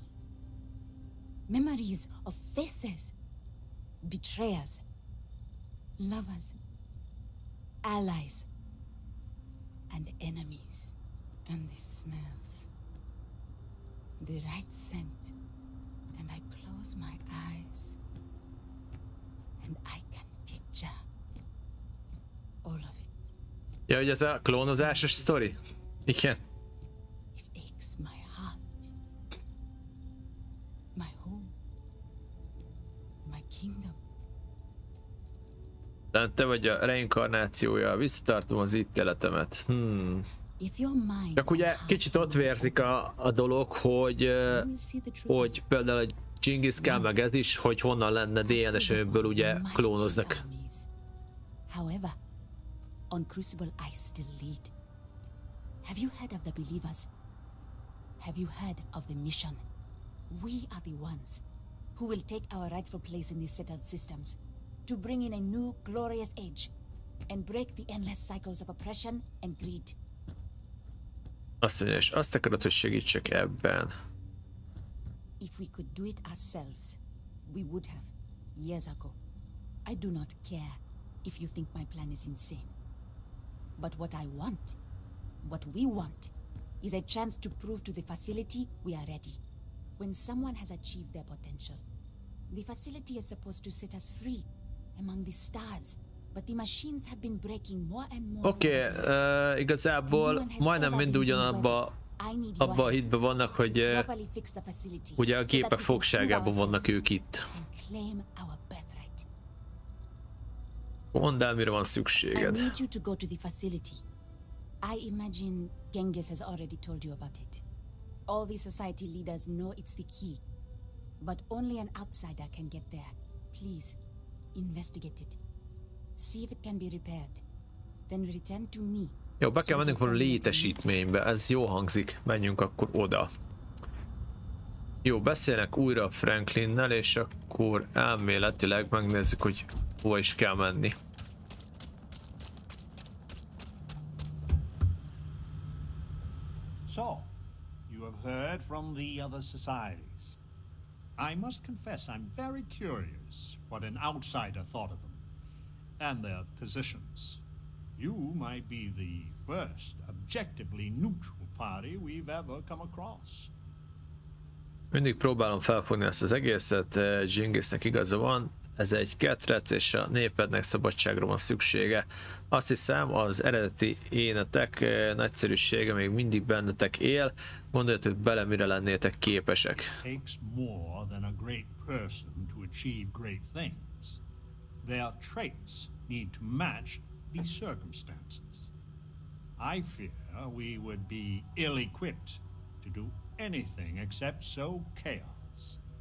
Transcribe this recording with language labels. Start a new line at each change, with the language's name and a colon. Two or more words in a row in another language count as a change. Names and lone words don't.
English: Memories of faces, betrayers, lovers, allies, and enemies. And the smells. The right scent. And I close my eyes. And I can picture all of it.
Hungarian: Ja, hogy ez a klónozásos sztori? Igen.
English: It aches my heart. My home. My kingdom.
Hungarian: Tehát te vagy a reinkarnációja, visszatartom az ítéletemet. Csak ugye kicsit ott vérzik a dolog, hogy például egy G.Skill meg ez is, hogy honnan lenne DNS-ből ugye klónoznak.
English: However, on Crucible I still lead. Have you heard of the believers? Have you heard of the mission? We are the ones who will take our rightful place in these settled systems to bring in a new glorious age and break the endless cycles of oppression and greed.
Hungarian: Azt mondja, és azt akarod, hogy segítsek ebben.
English: If we could do it ourselves, we would have, years ago. I do not care if you think my plan is insane. But what I want, what we want, is a chance to prove to the facility we are ready. When someone has achieved their potential, the facility is supposed to set us free among the stars. But the machines have been breaking more and more.
Hungarian: Oké, igazából majdnem mind ugyanabba a hitben vannak, hogy ugye a gépek fogságában vannak ők itt. Mondd el, mire van szükséged.
English: I need you to go to the facility. I imagine Genghis has already told you about it. All the society leaders know it's the key, but only an outsider can get there. Please, investigate it. See if it can be repaired. Then return to me.
Hungarian: Jó, be kell mennünk valami létesítménybe, ez jó hangzik. Menjünk akkor oda. Jó, beszélnek újra Franklinnel, és akkor elméletileg megnézzük, hogy hova is kell menni.
English: So, you have heard from the other societies. I must confess I'm very curious what an outsider thought of them and their positions. You might be the first objectively neutral party we've ever come across.
Hungarian: Mindig próbálom felfogni ezt az egészet, Genghis-nek igaza van, ez egy ketrec, és a népednek szabadságra van szüksége. Azt hiszem, az eredeti énetek nagyszerűsége még mindig bennetek él, gondoljatok bele, mire lennétek képesek.
English: Takes more than a great person to achieve great things. Their traits need to match the circumstances. I fear we would be ill-equipped to do anything except sow chaos.